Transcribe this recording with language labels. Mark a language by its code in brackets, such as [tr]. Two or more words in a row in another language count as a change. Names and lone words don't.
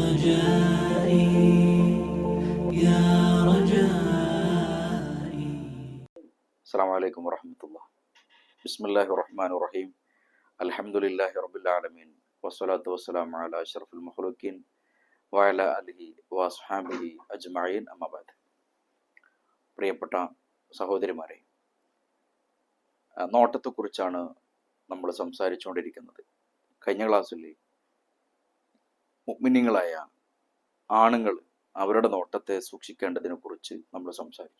[ar] رجائي يا رجائي. السلام عليكم ورحمة الله. بسم الله الرحمن الرحيم. الحمد لله رب العالمين والصلاة والسلام على أشرف المخلوقين وعلى آله وأصحابه أجمعين أما بعد. [ml] പ്രിയപ്പെട്ട സഹോദരിമാരെ, നോട്ടത്തെക്കുറിച്ചാണ് നമ്മൾ സംസാരിച്ചുകൊണ്ടിരിക്കുന്നത്. കഴിഞ്ഞ ക്ലാസ്സിൽ മുഅ്മിനീങ്ങളായ ആണുങ്ങൾ അവരുടെ നോട്ടത്തെ സൂക്ഷിക്കേണ്ടതിനെ കുറിച്ച് നമ്മൾ സംസാരിച്ചു.